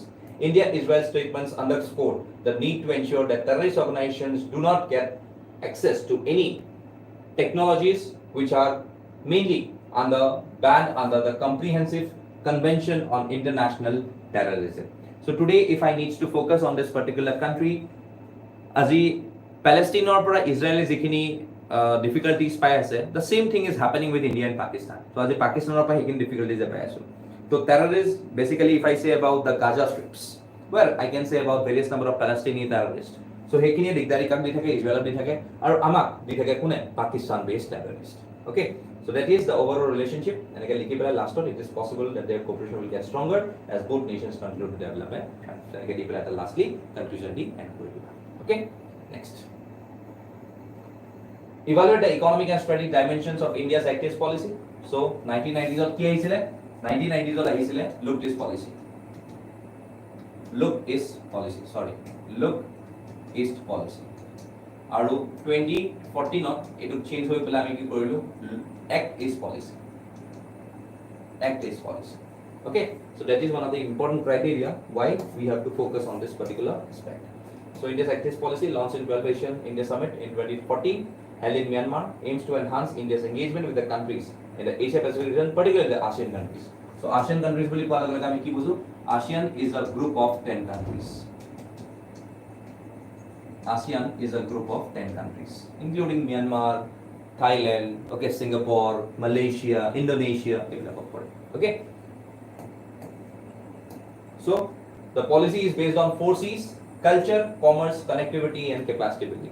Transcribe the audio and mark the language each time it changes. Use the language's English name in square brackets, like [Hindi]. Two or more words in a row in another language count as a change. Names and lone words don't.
[English] India-Israel statements underscore the need to ensure that terrorist organizations do not get access to any technologies which are mainly banned under the Comprehensive Convention on International Terrorism. So today, if I need to focus on this particular country, [Assamese] আজি Palestine পৰা Israel যিখিনি difficulties পাই আছে, [English] the same thing is happening with India and Pakistan. [Assamese] So আজি পাকিস্তানৰ পৰা সেইখিনি difficulties পাই আছো. [English] So terrorists, basically if I say about the Gaza strips, well, I can say about various number of Palestinian terrorists. [Assamese] So সেইখিনি দিগদাৰি কাক দি থাকে, ইজৰাইলক দি থাকে, আৰু আমাক দি থাকে কোনে, [English] Pakistan based terrorist. Okay, so that is the overall relationship. And again, last one, it is possible that their cooperation will get stronger as both nations continue to develop. So again, lastly, conclusion D and okay, next. Evaluate the economic and strategic dimensions of India's Act East policy. So 1990s or 1990s or look this policy. Look East policy. [Assamese] আৰু 2014 এটো চেঞ্জ হৈ পেলাই আমি কি কৰিলো, [English] Act East policy. Okay, so that is one of the important criteria why we have to focus on this particular aspect. So India's Act East policy launched in 12th Asian India Summit in 2014 held in Myanmar aims to enhance India's engagement with the countries in the Asia Pacific region, particularly the ASEAN countries. So ASEAN countries [Assamese] বুলি কোৱা লগে আমি কি বুঝো, [English] ASEAN is a group of 10 countries. ASEAN is a group of 10 countries, including Myanmar, Thailand, okay, Singapore, Malaysia, Indonesia, okay. So the policy is based on 4 C's: culture, commerce, connectivity, and capacity building.